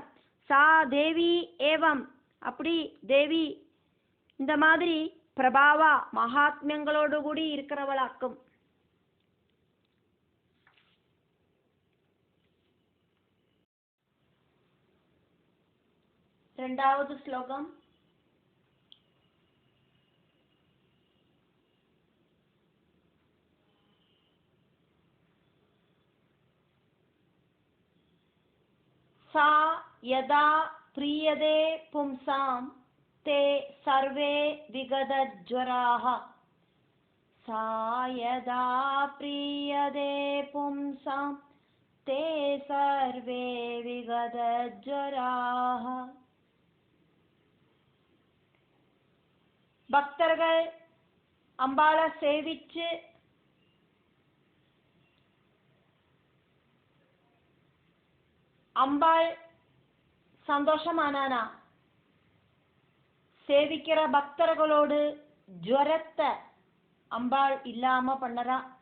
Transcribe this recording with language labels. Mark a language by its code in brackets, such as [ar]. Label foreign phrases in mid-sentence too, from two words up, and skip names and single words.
[sa] सा देवी एवम्, [ta] அப்படி தேவி இந்த மாதிரி பிரபாவா மகாத்மியங்களோடு கூடி இருக்கிறவளாக்கும். ரெண்டாவது ஸ்லோகம். [sa] सा यदा प्रीयते पुंसां ते सर्वे विगतज्वराः. सा यदा प्रीयते पुंसां ते सर्वे विगतज्वराः. [ta] பக்தர்கள் அம்பாளை சேவிச்சு அம்பாள் சந்தோஷமானானா, சேவிக்கிற பக்தர்களோடு ஜுவரத்தை அம்பாள் இல்லாம பண்ணறா.